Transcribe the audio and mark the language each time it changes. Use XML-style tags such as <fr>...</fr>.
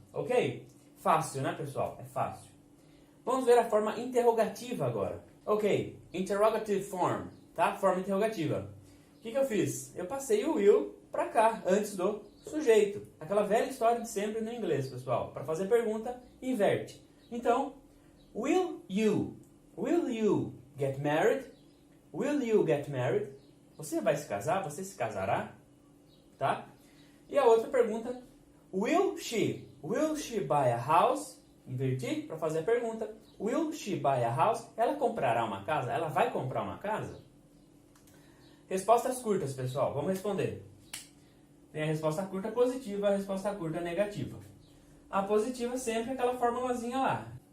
<pt>Ok? Fácil, né, pessoal? É fácil. Vamos ver a forma interrogativa agora. Ok, interrogative form, tá? Forma interrogativa. O que eu fiz? Eu passei o will para cá, antes do sujeito. Aquela velha história de sempre no inglês, pessoal. Para fazer pergunta, inverte.</pt> <en>Então, will you get married? Will you get married?</en> <pt>Você vai se casar? Você se casará? Tá? E a outra pergunta,</pt> <en>will she buy a house?</en> <pt>Inverti para fazer a pergunta.</pt> <en>Will she buy a house?</en> <pt>Ela comprará uma casa? Ela vai comprar uma casa? Respostas curtas, pessoal. Vamos responder. Tem a resposta curta positiva, a resposta curta negativa. A positiva sempre é aquela formulazinha lá.</pt>